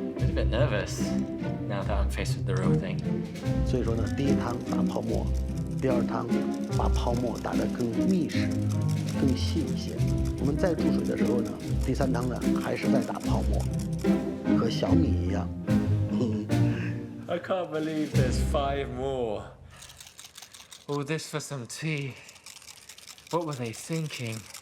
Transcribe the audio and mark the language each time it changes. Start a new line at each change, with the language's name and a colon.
English: A bit nervous now that I'm faced with the real thing.
Chinese: 所以说呢，第一汤打泡沫，第二汤把泡沫打得更密实、更细一些。我们再注水的时候呢，第三汤呢还是在打泡沫，和小米一样。
English: I can't believe there's 5 more. All this for some tea. What were they thinking?